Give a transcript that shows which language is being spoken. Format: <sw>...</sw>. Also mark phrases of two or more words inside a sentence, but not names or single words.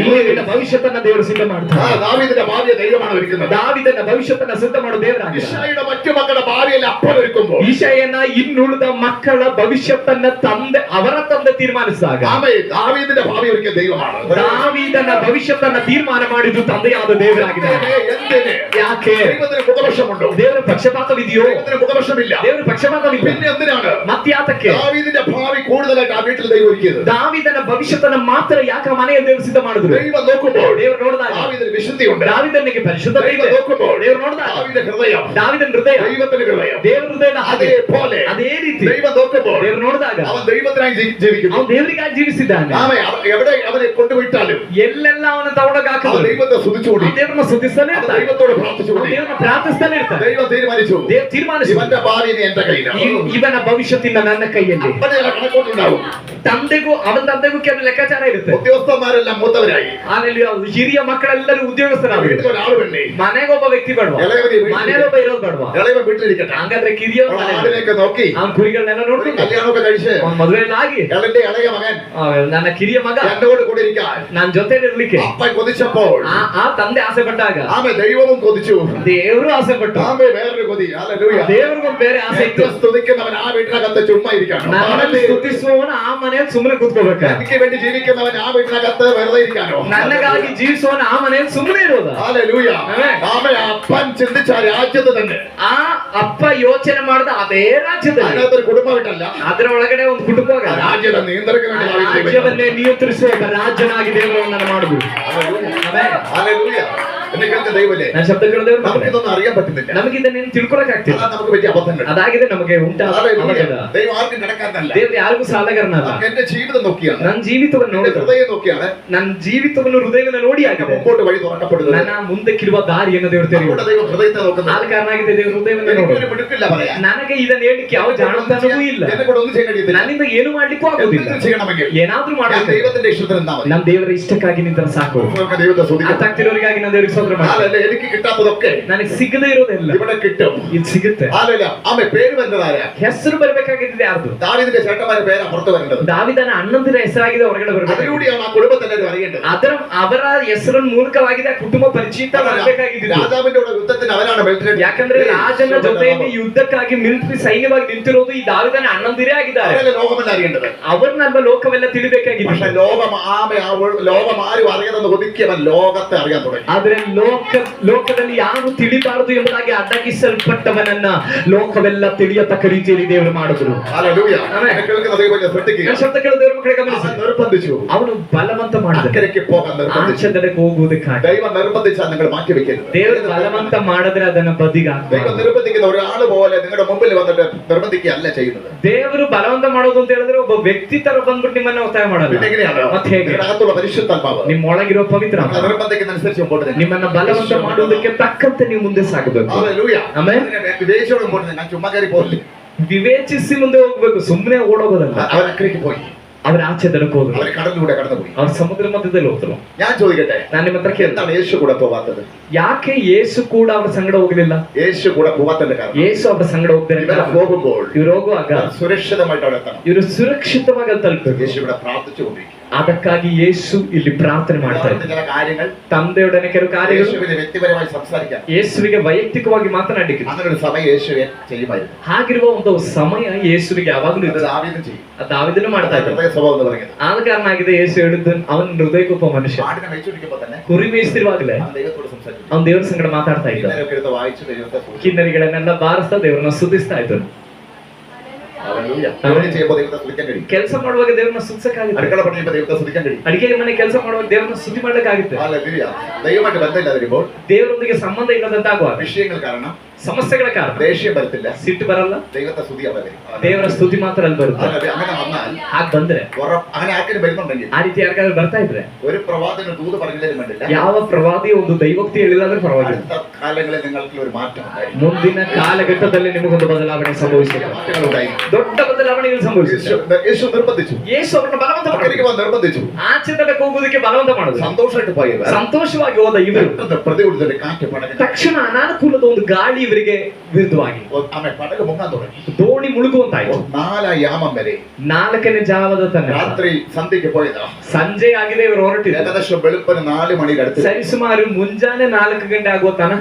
<kn>ಇಲ್ಲಿ ನಿನ್ನ ಭವಿಷ್ಯತನ್ನ ದೇವರು ಸಿದ್ಧ ಮಾಡ್ತಾರೆ.</kn> <ml>ദാവീദിന്റെ ഭാവിയെ ദൈവമാണ് ഒരുക്കുന്നത്.</ml> <kn>ದಾವಿದನ ಭವಿಷ್ಯತನ್ನ ಸಿದ್ಧ ಮಾಡೋ ದೇವರಾಗಿದ್ದಾರೆ.</kn> <ml>ഇശ്ശായിയുടെ മറ്റു മക്കളുടെ ഭാവിയെല്ലാം അപ്പോൾ ഒരുക്കുമ്പോൾ</ml> <kn>ಈಶಾಯನ ಇನ್ನುಳಿದ ಮಕ್ಕಳ ಭವಿಷ್ಯತನ್ನ ತಂದೆ ಅವರ ತಂದೆ ತೀರ್ಮಾನಿಸಿದಾಗ</kn> <ml>ആമേൻ, ദാവീദിന്റെ ഭാവി ഒരുക്കിയ ദൈവമാണ്.</ml> <kn>ದಾವಿದನ ಭವಿಷ್ಯತನ್ನ ತೀರ್ಮಾನ ಮಾಡಿದ್ದು ತಂದೆಯಾದ ದೇವರಾಗಿದ್ದಾರೆ.</kn> <ml>എന്തിന്?</ml> <kn>ಯಾಕೆ?</kn> <ml>ദൈവത്തിന് മുഖപക്ഷമുണ്ടോ?</ml> <kn>ದೇವರ ಪಕ್ಷಪಾತವಿದೆಯೋ?</kn> <ml>ദൈവത്തിന് മുഖപക്ഷമില്ല.</ml> <kn>ದೇವರ ಪಕ್ಷಪಾತವಿಲ್ಲ.</kn> <ml>പിന്നെ എന്തിനാണ്</ml> <kn>ಮತ್ಯಾತಕ್ಕೆ</kn> <ml>ദാവീദിന്റെ ഭാവി കൂടുതലായിട്ട് ആ വീട്ടിൽ ദൈവം ഒരുക്കിയത്?</ml> <kn>ದಾವಿದನ ಭವಿಷ್ಯತನ್ನ ಮಾತ್ರ ಯಾಕೆ ಮನೆಯ ದೇವರು ಸಿದ್ಧ ಮಾಡಿದ್ರು?</kn> <ml>ദൈവം നോക്കുമ്പോൾ</ml> <kn>ದೇವರು ನೋಡಿದಾಗ</kn> <ml>ദാവീദിന് വിശുദ്ധിയുണ്ട്.</ml> <kn>ದಾವಿದನಿಗೆ ಪರಿಶುದ್ಧತೆ</kn> <ml>ദൈവം</ml> <kn>ಇದೆ.</kn> <ml>നോക്കുമ്പോൾ</ml> <kn>ದೇವರು ನೋಡಿದಾಗ</kn> <ml>ദാവീദിന്റെ ഹൃദയം,</ml> <kn>ದಾವಿದನ ಹೃದಯ</kn> <ml>ദൈവത്തിന്റെ ഹൃദയം</ml> <kn>ದೇವರ ಹೃದಯದ ಹಾಗೆ</kn> <ml>അതേപോലെ</ml> <kn>ಅದೇ ರೀತಿ</kn> <ml>ദൈവം നോക്കുമ്പോൾ</ml> <kn>ದೇವರು ನೋಡಿದಾಗ</kn> <ml>അവൻ ദൈവത്തിനായി ജീവിക്കുന്നു.</ml> <kn>ಅವನು ದೇವರಿಗಾಗಿ ಜೀವಿಸಿದ್ದಾನೆ.</kn> <ml>ആമേൻ, എവിടെ അവനെ കൊണ്ടുവിട്ടാലും</ml> <kn>ಎಲ್ಲೆಲ್ಲ ಅವನ ತಗೊಂಡಾಗ</kn> <ml>അവൻ</ml> <kn>ಹಾಕಿದ್ರು</kn> <ml>ദൈവത്തെ സ്തുതിച്ചുകൊണ്ടി</ml> <kn>ದೇವರನ್ನ ಸ್ತುತಿಸ್ತಾನೆ</kn> <ml>അവൻ</ml> <kn>ಇರ್ತಾನೆ.</kn> <ml>ദൈവത്തോട് പ്രാർത്ഥിച്ചുകൊണ്ടി</ml> <kn>ದೇವರನ್ನ ಪ್ರಾರ್ಥಿಸ್ತಾನೆ ಇರ್ತಾನೆ.</kn> <ml>ദൈവം തീരുമാനിച്ചു,</ml> <kn>ದೇವರು ತೀರ್ಮಾನಿಸಿ</kn> <ml>ഇവന്റെ ഭാവി ഇനി എന്റെ കയ്യിലാണ്.</ml> <kn>ಇವನ ಭವಿಷ್ಯತ್ತಿನ ನನ್ನ ಕೈಯಲ್ಲಿ.</kn> <ml>അപ്പനെ ചില കണക്കോട്ടുണ്ടാവും.</ml> <kn>ತಂದೆಗೂ ಅವನ ತಂದೆಗೂ ಕೆಲವು ಲೆಕ್ಕಾಚಾರ ಇರುತ್ತೆ.</kn> <ml>ഉദ്യോഗസ്ഥന്മാരെല്ലാം മൂത്തവരായി.</ml> <kn>ಆಮೇಲೆ ಹಿರಿಯ ಮಕ್ಕಳೆಲ್ಲರೂ ಉದ್ಯೋಗಸ್ಥರಾಗಿ</kn> <ml>വീട്ടിലൊരാൾ വേണ്ടേ?</ml> <kn>ಮನೆಗೊಬ್ಬ ವ್ಯಕ್ತಿ ಬೇಡವಾ? ಮನೆಗೊಬ್ಬ ಇರೋದು ಬೇಡವಾ?</kn> <ml>ഇളയവൻ വീട്ടിലിരിക്കട്ടെ.</ml> <kn>ಹಂಗಾದ್ರೆ ಕಿರಿಯವ್ರ</kn> <ml>അവൻ ആടിനെയൊക്കെ നോക്കി</ml> <kn>ಅವ್ನ ಕುರಿಗಳನ್ನೆಲ್ಲ</kn> <ml>ഒരു</ml> <kn>ನೋಡ್ಕೊಂಡು</kn> <ml>കല്യാണമൊക്കെ കഴിച്ച്</ml> <kn>ಅವ್ನ ಮದುವೆಲ್ಲ ಆಗಿ</kn> <ml>ഇളന്റെ ഇളയ മകൻ</ml> <kn>ನನ್ನ ಕಿರಿಯ ಮಗ</kn> <ml>എന്നോട് കൂടെ ഇരിക്കാൻ</ml> <kn>ನಾನ್ ಜೊತೆ ಇರ್ಲಿಕ್ಕೆ</kn> <ml>അപ്പൻ കൊതിച്ചപ്പോൾ</ml> <kn>ಆ ತಂದೆ ಆಸೆ ಪಟ್ಟಾಗ</kn> <ml>ആമേ ദൈവവും കൊതിച്ചു.</ml> <kn>ದೇವರು ಆಸೆ ಪಟ್ಟು</kn> <ml>ആമേ വേറൊരു കൊതി. ഹല്ലേലൂയ.</ml> <kn>ದೇವ್ರಿಗೊಂದು ಬೇರೆ ಆಸೆ ಇತ್ತು.</kn> <ml>എന്നെ സ്തുതിക്കുന്നവൻ ആ വീട്ടിനകത്ത് ചുമ്മാ ഇരിക്കണം.</ml> <kn>ನನ್ನನ್ನು ಸ್ತುತಿಸುವವನು ಆ ಮನೆಯಲ್ಲಿ ಸುಮ್ಮನೆ ಕೂತ್ಕೋಬೇಕ.</kn> <ml>എനിക്ക് വേണ്ടി ജീവിക്കുന്നവൻ ആ വീട്ടിനകത്ത് വെറുതെ ഇരിക്കാനോ?</ml> <kn>ನನಗಾಗಿ ಜೀವಿಸುವವನು ಆ ಮನೆಯಲ್ಲಿ ಸುಮ್ಮನೆ ಇರೋದ.</kn> <ml>ഹല്ലേലൂയ. ആമേൻ. ആമേ, അപ്പൻ ചിന്തിച്ച ആ രാജ്യത്ത് തന്നെ</ml> <kn>ಆ ಅಪ್ಪ ಯೋಚನೆ ಮಾಡಿದ ಅದೇ ರಾಜ್ಯದಲ್ಲಿ</kn> <ml>അതിനകത്തൊരു കുടുംബം വിട്ടല്ല,</ml> <kn>ಅದರ ಒಳಗಡೆ ಒಂದು ಕುಟುಂಬ</kn> <ml>ആ രാജ്യത്തെ നിയന്ത്രിക്കാൻ വേണ്ടി ദാവീദ് ദൈവം.</ml> <kn>ರಾಜ್ಯವನ್ನೇ ನಿಯಂತ್ರಿಸುವ ರಾಜನಾಗಿ ದೇವರನ್ನು ಮಾಡುದು.</kn> <ml>ഹല്ലേലൂയ.</ml> <kn>ಆಮೆನ್.</kn> <ml>ഹല്ലേലൂയ. എന്നെ കേൾക്കുന്ന ദൈവമല്ലേ,</ml> <kn>ನಾನು ಶಬ್ದ ಕೇಳಿದವರು</kn> <ml>നമുക്കിതൊന്നും അറിയാൻ പറ്റുന്നില്ല.</ml> <kn>ನಮಗೆ ಇದನ್ನೇನು ತಿಳ್ಕೊಳಕ್ ಆಗ್ತಿಲ್ಲ.</kn> <ml>അതാണ് നമുക്ക് പറ്റിയ അബദ്ധങ്ങൾ.</ml> <kn>ಅದಾಗಿದೆ ನಮಗೆ ಉಂಟಾದ ಅಪರಾಧ.</kn> <ml>ദൈവം ആർക്കും കടക്കാരനല്ല.</ml> <kn>ದೇವರು ಯಾರಿಗೂ ಸಾಲಗಾರನಲ್ಲ.</kn> <ml>എന്റെ ജീവിതം നോക്കിയാണ്,</ml> <kn>ನನ್ನ ಜೀವಿತವನ್ನು</kn> <ml>എന്റെ</ml> <kn>ನೋಡಿದ,</kn> <ml>ഹൃദയം നോക്കിയാണ്</ml> <kn>ನನ್ನ ಜೀವಿತವನ್ನು ಹೃದಯವನ್ನು ನೋಡಿ ಆಗಿದೆ</kn> <ml>മുമ്പോട്ട് വഴി തുറക്കപ്പെടുന്നത്.</ml> <kn>ನನ್ನ ಮುಂದಕ್ಕಿರುವ ದಾರಿಯನ್ನು ದೇವರು ತೆರೆಯುವುದು.</kn> <ml>നമ്മുടെ ദൈവം ഹൃദയത്തെ നോക്കുന്നത്.</ml> <kn>ಆದ ಕಾರಣ ಆಗಿದೆ ದೇವರು ಹೃದಯವನ್ನು</kn> <ml>എനിക്കൊരു</ml> <kn>ನೋಡುವುದು.</kn> <ml>മിടുക്കില്ല പറയാൻ.</ml> <kn>ನನಗೆ ಇದನ್ನ ಹೇಳಿಕ್ಕೆ ಯಾವ ಜಾಣತನವೂ ಇಲ್ಲ.</kn> <ml>എന്നെ കൂടെ ഒന്നും ചെയ്യാൻ കഴിയത്തില്ല.</ml> <kn>ನನ್ನಿಂದ ಏನು ಮಾಡ್ಲಿಕ್ಕೂ ಆಗೋದಿಲ್ಲ.</kn> <ml>എന്തെങ്കിലും ചെയ്യണമെങ്കിൽ</ml> <kn>ಏನಾದ್ರೂ</kn> <ml>ഞാൻ</ml> <kn>ಮಾಡಬೇಕು.</kn> <ml>ദൈവത്തിന്റെ ഇഷ്ടത്തിന് നിന്നാ മതി.</ml> <kn>ನಮ್ಮ ದೇವರ ಇಷ್ಟಕ್ಕಾಗಿ ನಿಂತರ ಸಾಕು.</kn> <ml>നമുക്ക് ദൈവത്തെ സ്തുതിക്കാം.</ml> <kn>ಅರ್ಥಾಗ್ತಿರೋರಿಗಾಗಿ ನಾನು ದೇವರಿಗೆ ಸ್ತೋತ್ರ ಮಾಡ್ತೀನಿ.</kn> <ml>ഹല്ലേലൂയ. എനിക്ക് കിട്ടാത്തതൊക്കെ</ml> <kn>ನನಗೆ ಸಿಗದೇ ಇರೋದೆಲ್ಲ</kn> <ml>ഇവിടെ കിട്ടും.</ml> <kn>ಇದು ಸಿಗುತ್ತೆ.</kn> <ml>ഹല്ലേലൂയ. ആമേ. പേര് വരുന്നതാരാ?</ml> <kn>ಹೆಸರು ಬರಬೇಕಾಗಿದ್ದೆ ಯಾರ್ದು?</kn> <ml>ദാവീദിന്റെ ചേട്ടന്മാരുടെ പേരാ പുറത്ത് വരേണ്ടത്.</ml> <kn>ದಾವಿದನ ಅಣ್ಣಂದಿರ ಹೆಸರಾಗಿದೆ ಹೊರಗಡೆ ಬರಬೇಕು.</kn> <ml>അതിലൂടെയാണ് ആ കുടുംബത്തെല്ലാവരും അറിയേണ്ടത്.</ml> <kn>ಅವರ ಹೆಸರಿನ ಮೂಲಕವಾಗಿದೆ ಆ ಕುಟುಂಬ ಪರಿಚಿತ ಮಾಡಬೇಕಾಗಿದ್ದು.</kn> <ml>രാജാവിന്റെ കൂടെ യുദ്ധത്തിന് അവരാണ് മിലിಟറി.</ml> <kn>ಯಾಕಂದ್ರೆ ರಾಜನ ಜೊತೆಯಲ್ಲಿ ಯುದ್ಧಕ್ಕಾಗಿ ಮಿಲಿಟರಿ ಸೈನ್ಯವಾಗಿ ನಿಂತಿರೋದು ಈ ದಾವಿದನ ಅಣ್ಣಂದಿರೇ ಆಗಿದ್ದಾರೆ.</kn> <ml>അവരല്ലേ ലോകമെല്ലാം അറിയേണ്ടത്.</ml> <kn>ಅವ್ರನ್ನಲ್ವ ಲೋಕವೆಲ್ಲ ತಿಳಿಬೇಕಾಗಿದೆ.</kn> <ml>പക്ഷെ ലോകം ലോകം ആരും അറിയാതെന്ന് ഒതുക്കിയവൻ ലോകത്തെ അറിയാൻ തുടങ്ങി.</ml> <kn>ಆದ್ರೆ ಲೋಕದಲ್ಲಿ ಯಾರು ತಿಳಿಬಾರದು ಎಂಬುದಾಗಿ ಅಡಗಿಸಲ್ಪಟ್ಟವನನ್ನ ಲೋಕವೆಲ್ಲ ತಿಳಿಯತಕ್ಕ ರೀತಿಯಲ್ಲಿ ದೇವರು ಮಾಡಿದ್ರು.</kn> <ml>ഹല്ലേലൂയ. ആമേൻ. എന്നെ കേൾക്കുന്ന ദൈവത്തെ ശ്രദ്ധിക്കുക.</ml> <kn>ಶಬ್ದ ಕೇಳಿದ ದೇವರ ಮಕ್ಕಳೇ ಗಮನಿಸಿ.</kn> <ml>അവൻ നിർബന്ധിച്ചു.</ml> <kn>ಅವನು ಬಲವಂತ ಮಾಡಿದ.</kn> <ml>അക്കരയ്ക്ക് പോകാൻ നിർബന്ധിച്ചു.</ml> <kn>ಆಚೆದಡೆಗೆ ಹೋಗುವುದಕ್ಕಾಗಿ</kn> <ml>ദൈവം നിർബന്ധിച്ചാൽ നിങ്ങൾ മാറ്റി വെക്കരുത്.</ml> <kn>ದೇವರು ಬಲವಂತ ಮಾಡಿದ್ರೆ ಅದನ್ನ ಬದಿಗೆ</kn> <ml>ദൈവം</ml> <kn>ಹಾಕಬೇಕು.</kn> <ml>നിർബന്ധിക്കുന്ന ഒരാൾ പോലെ നിങ്ങളുടെ മുമ്പിൽ വന്നിട്ട് നിർബന്ധിക്കുകയല്ല ചെയ്യുന്നത്.</ml> <kn>ದೇವರು ಬಲವಂತ ಮಾಡೋದು ಅಂತ ಹೇಳಿದ್ರೆ ಒಬ್ಬ ವ್ಯಕ್ತಿ ತರ ಬಂದ್ಬಿಟ್ಟು ನಿಮ್ಮನ್ನ ಒತ್ತಾಯ ಮಾಡಲ್ಲ.</kn> <ml>പിന്നെ എങ്ങനെയാണ്?</ml> <kn>ಮತ್ತೆ ಹೇಗೆ?</kn> <ml>നിങ്ങളുടെ അകത്തുള്ള പരിശുദ്ധാത്മാവ്</ml> <kn>ನಿಮ್ಮ ಒಳಗಿರುವ ಪವಿತ್ರ ಆತ್ಮ</kn> <ml>നിർബന്ധിക്കുന്ന അനുസരിച്ച് മുമ്പോട്ട് നീങ്ങും.</ml> <kn>ನಿಮ್ಮನ್ನ ಬಲವಂತ ಮಾಡುವುದಕ್ಕೆ ತಕ್ಕಂತೆ ನೀವು ಮುಂದೆ ಸಾಗಬೇಕು.</kn> <ml>ഹല്ലേലൂയ.</ml> <kn>ಆಮೇಲೆ</kn> <ml>വിദേശോട് മുമ്പോട്ട് നീങ്ങാൻ ചുമ്മാ കയറി പോകില്ല.</ml> <kn>ವಿವೇಚಿಸಿ ಮುಂದೆ ಹೋಗ್ಬೇಕು, ಸುಮ್ಮನೆ ಓಡೋಗೋದಲ್ಲ.</kn> <ml>അവർ അക്കരയ്ക്ക് പോയി.</ml> <kn>ಅವ್ರ ಆಚೆ ದಡಕ್ಕೆ ಹೋದ್ರು.</kn> <ml>അവർ കടലിലൂടെ കടന്നുപോയി.</ml> <kn>ಅವ್ರ ಸಮುದ್ರ ಮಧ್ಯದಲ್ಲಿ ಹೋದ್ರು.</kn> <ml>ഞാൻ ചോദിക്കട്ടെ,</ml> <kn>ನಾನು ನಿಮ್ಮ ಹತ್ರ ಕೇಳ್ತಾ</kn> <ml>എന്താണ് യേശു കൂടെ പോവാത്തത്?</ml> <kn>ಯಾಕೆ ಯೇಸು ಕೂಡ ಅವ್ರ ಸಂಗಡ ಹೋಗ್ಲಿಲ್ಲ?</kn> <ml>യേശു കൂടെ പോവാത്തതിന്റെ കാരണം</ml> <kn>ಯೇಸು ಅವ್ರ ಸಂಗಡ ಹೋಗ್ತಾರೆ.</kn> <ml>ഇവരെ പോകുമ്പോൾ</ml> <kn>ಇವ್ರು ಹೋಗುವಾಗ</kn> <ml>സുരക്ഷിതമായിട്ട് അവിടെ എത്തണം.</ml> <kn>ಇವರು ಸುರಕ್ಷಿತವಾಗಿ ಅಲ್ಲಿ ತಲುಪಬೇಕು.</kn> <ml>യേശു ഇവിടെ പ്രാർത്ഥിച്ചുകൊണ്ടിരിക്കും.</ml> <kn>ಅದಕ್ಕಾಗಿ ಯೇಸು ಇಲ್ಲಿ ಪ್ರಾರ್ಥನೆ ಮಾಡ್ತಾ ಇದ್ದಾರೆ.</kn> <ml>ചില കാര്യങ്ങൾ</ml> <kn>ತಂದೆಯೊಡನೆ ಕೆಲವು ಕಾರ್ಯಗಳು</kn> <ml>യേശുവിനെ വ്യക്തിപരമായി സംസാരിക്കാം.</ml> <kn>ಯೇಸುವಿಗೆ ವೈಯಕ್ತಿಕವಾಗಿ ಮಾತನಾಡಲಿಕ್ಕೆ</kn> <ml>അങ്ങനെ ഒരു സമയം യേശുവെ ചെയ്യുമായിരുന്നു.</ml> <kn>ಹಾಗಿರುವ ಒಂದು ಸಮಯ ಯೇಸುವಿಗೆ ಯಾವಾಗಲೂ</kn> <ml>ഇത്</ml> <kn>ಇದೆ.</kn> <ml>ദാവീദും ചെയ്യും.</ml> <kn>ದಾವಿದನು ಮಾಡ್ತಾ ಇದ್ದಾರೆ.</kn> <ml>ഹൃദയ സ്വഭാവം എന്ന് പറയുന്നത്.</ml> <kn>ಆದ ಕಾರಣ ಆಗಿದೆ ಯೇಸು ಹೇಳಿದ್ದು ಅವನ ಹೃದಯಕ್ಕೊಬ್ಬ ಮನುಷ್ಯ</kn> <ml>ആടിനെ മേയിച്ചുകൊണ്ടിരിക്കുമ്പോൾ തന്നെ</ml> <kn>ಕುರಿ ಮೇಯಿಸ್ತಿರುವಾಗಲೇ</kn> <ml>അവൻ ദൈവത്തോട് സംസാരിക്കും.</ml> <kn>ಅವನ ದೇವರ ಸಂಗಡ ಮಾತಾಡ್ತಾ ಇದ್ದ.</kn> <ml>ഇന്നലെയൊക്കെ എടുത്ത് വായിച്ചു ദൈവത്തെ സ്തുതിക്കും.</ml> <kn>ಕಿನ್ನರಿಗಳನ್ನೆಲ್ಲ ಬಾರಿಸ್ತಾ ದೇವರನ್ನ ಸ್ತುತಿಸ್ತಾ ಇದ್ದನು.</kn> <ml>ഹല്ലേലൂയ. ജോലി ചെയ്യുമ്പോൾ ദൈവത്തെ സ്തുതിക്കാൻ കഴിയും.</ml> <kn>ಕೆಲಸ ಮಾಡುವಾಗ ದೇವರನ್ನ ಸ್ತುತಿಸಕ್ಕಾಗುತ್ತೆ.</kn> <ml>അടുക്കള പണിയുമ്പോൾ ദൈവത്തെ സ്തുതിക്കാൻ കഴിയും.</ml> <kn>ಅಡಿಗೆ ಮನೆ ಕೆಲಸ ಮಾಡುವಾಗ ದೇವರನ್ನ ಸ್ತುತಿ ಮಾಡ್ಲಿಕ್ಕಾಗುತ್ತೆ.</kn> <ml>ഹല്ലേലൂയ. ദൈവമായിട്ട് ബന്ധമില്ലാതെ വരുമ്പോൾ</ml> <kn>ದೇವರೊಂದಿಗೆ ಸಂಬಂಧ ಇಲ್ಲದಂತಾಗುವಾಗ</kn> <ml>വിഷയങ്ങൾ കാരണം</ml> <kn>ಸಮಸ್ಯೆಗಳ ಕಾರಣ</kn> <ml>ദേഷ്യം വരത്തില്ല,</ml> <kn>ಸಿಟ್ಟು ಬರಲ್ಲ,</kn> <ml>ദൈവത്തെ സ്തുതി അവിടെ വരും.</ml> <kn>ದೇವರ ಸ್ತುತಿ ಮಾತ್ರ ಅಲ್ಲಿ ಬರುತ್ತೆ.</kn> <ml>അങ്ങനെ വന്നാൽ</ml> <kn>ಹಾಗೆ ಬಂದ್ರೆ</kn> <ml>അങ്ങനെ ആർക്കും വരുന്നുണ്ടെങ്കിൽ</ml> <kn>ಆ ರೀತಿ ಯಾರಿಗಾದ್ರೂ ಬರ್ತಾ ಇದ್ರೆ</kn> <ml>ഒരു പ്രവാചകന് ദൂത് പറഞ്ഞാലും വേണ്ടില്ല,</ml> <kn>ಯಾವ ಪ್ರವಾದಿ ಒಂದು ದೈವೋಕ್ತಿ ಹೇಳಿಲ್ಲ ಅಂದ್ರೆ ಪರವಾಗಿಲ್ಲ.</kn> <ml>അടുത്ത കാലങ്ങളിൽ നിങ്ങൾക്ക് ഒരു മാറ്റം ഉണ്ടായിരിക്കും.</ml> <kn>ಮುಂದಿನ ಕಾಲಘಟ್ಟದಲ್ಲಿ ನಿಮಗೊಂದು ಬದಲಾವಣೆ ಸಂಭವಿಸುತ್ತೆ.</kn> <ml>മാറ്റങ്ങൾ ഉണ്ടായിരിക്കും.</ml> <kn>ದೊಡ್ಡ ಬದಲಾವಣೆಗಳು ಸಂಭವಿಸುತ್ತೆ.</kn> <ml>യേശു നിർബന്ധിച്ചു.</ml> <kn>ಯೇಸು ಅವರನ್ನ ಬಲವಂತ</kn> <ml>അക്കരയ്ക്ക്</ml> <kn>ಮಾಡಿದ್ರು.</kn> <ml>പോകാൻ നിർബന്ധിച്ചു.</ml> <kn>ಆಚೆ ತನಕ ಹೋಗುವುದಕ್ಕೆ ಬಲವಂತ ಮಾಡಿದ್ರು.</kn> <ml>സന്തോഷമായിട്ട് പോയത്</ml> <kn>ಸಂತೋಷವಾಗಿ ಹೋದ ಇವರು</kn> <ml>പ്രതികൂലത്തിന്റെ കാറ്റ് പടക</ml> <kn>ತಕ್ಷಣ ಅನಾನುಕೂಲದ ಒಂದು ಗಾಳಿ ಇವರಿಗೆ ವಿರುದ್ಧವಾಗಿ</kn> <ml>ആമേ പടക മുങ്ങാൻ തുടങ്ങി.</ml> <kn>ದೋಣಿ ಮುಳುಗುವಂತಾಯ್ತು.</kn> <ml>4 യാമം വരെ</ml> <kn>4ನೇ ಜಾವದ ತನಕ</kn> <ml>രാത്രി സന്ധ്യയ്ക്ക് പോയതാ.</ml> <kn>ಸಂಜೆ ಆಗಿದೆ ಇವರು ಹೊರಟಿದ್ರು.</kn> <ml>ഏകദേശം വെളുപ്പിന് 4 മണിയുടെ അടുത്ത്</ml> <kn>ಸರಿಸುಮಾರು ಮುಂಜಾನೆ 4 ಗಂಟೆ ಆಗುವ ತನಕ</kn>